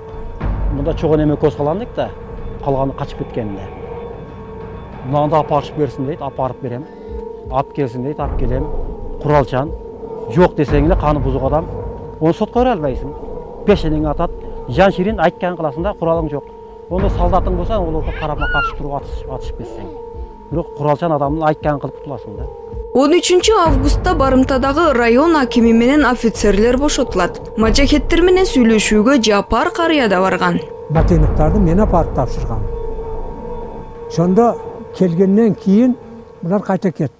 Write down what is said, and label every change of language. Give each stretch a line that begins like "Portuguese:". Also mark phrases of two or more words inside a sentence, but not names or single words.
Kyrgyz: Мында чоң неме көз кыландык да, калганы качып кеткенде. Нанды апарып берсин дейт, апарып берем. Алып келсин дейт, алып келем. Куралчан. Жок десең эле каны бузук адам. Оны сотко бере албайсың. Пешенең атат, жан ширин айткан кыласың да, куралың жок. Онда солдатың болса, олорго карама каршы туруп атышып берсең. Бирок куралчан адамдын айтканын кылып кутуласың да. 13 августта барымтадагы район акими менен офицерлер бошотулат. Мажахеттер менен сүйлөшүүгө Жапар карыя да барган. Батеновдарды мен апарып тапшыргам. Шонда келгенден кийин булар кайта кетти.